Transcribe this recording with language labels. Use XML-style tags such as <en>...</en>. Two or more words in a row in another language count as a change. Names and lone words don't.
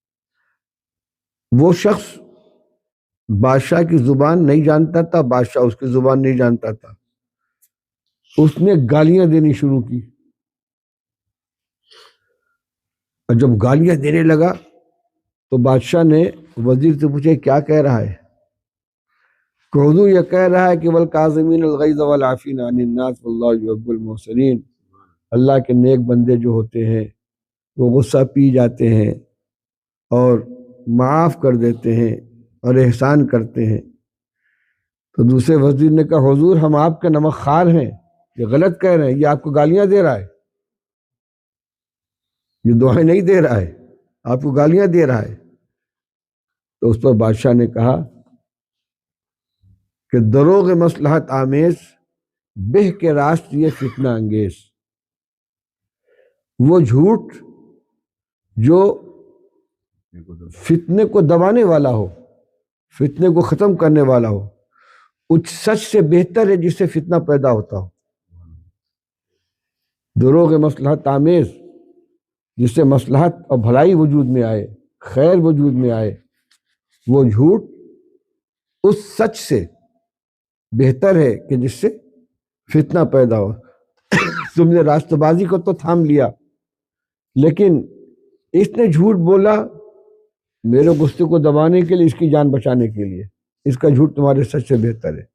<ur>وہ شخص بادشاہ کی زبان نہیں جانتا تھا، بادشاہ اس کی زبان نہیں جانتا تھا۔ اس نے گالیاں دینی شروع کی، اور جب گالیاں دینے لگا تو بادشاہ نے وزیر سے پوچھا کیا کہہ رہا ہے؟ کہ حضور یہ کہہ رہا ہے کہ</ur> <ar>والکاظمین الغیظ والعافین عن الناس واللہ یحب المحسنین،</ar> <ur>اللہ کے نیک بندے جو ہوتے ہیں وہ غصہ پی جاتے ہیں اور معاف کر دیتے ہیں اور احسان کرتے ہیں۔ تو دوسرے وزیر نے کہا حضور ہم آپ کے نمک خوار ہیں، یہ غلط کہہ رہے ہیں، یہ آپ کو گالیاں دے رہا ہے، یہ دعائیں نہیں دے رہا ہے، آپ کو گالیاں دے رہا ہے۔</ur> <fa>تو اس پر بادشاہ نے کہا کہ دروغ مصلحت آمیز، بہ کے راست یہ فتنہ انگیز،</fa> <ur>وہ جھوٹ جو فتنے کو دبانے والا ہو، فتنے کو ختم کرنے والا ہو، اس سچ سے بہتر ہے جس سے فتنہ پیدا ہوتا ہو۔</ur> <fa>دروغ مصلحت آمیز،</fa> <ur>جس سے مصلحت اور بھلائی وجود میں آئے، خیر وجود میں آئے، وہ جھوٹ اس سچ سے بہتر ہے کہ جس سے فتنہ پیدا ہو۔ تم نے راستہ بازی کو تو تھام لیا، لیکن اس نے جھوٹ بولا میرے غصے کو دبانے کے لیے، اس کی جان بچانے کے لیے، اس کا جھوٹ تمہارے سچ سے بہتر ہے۔</ur>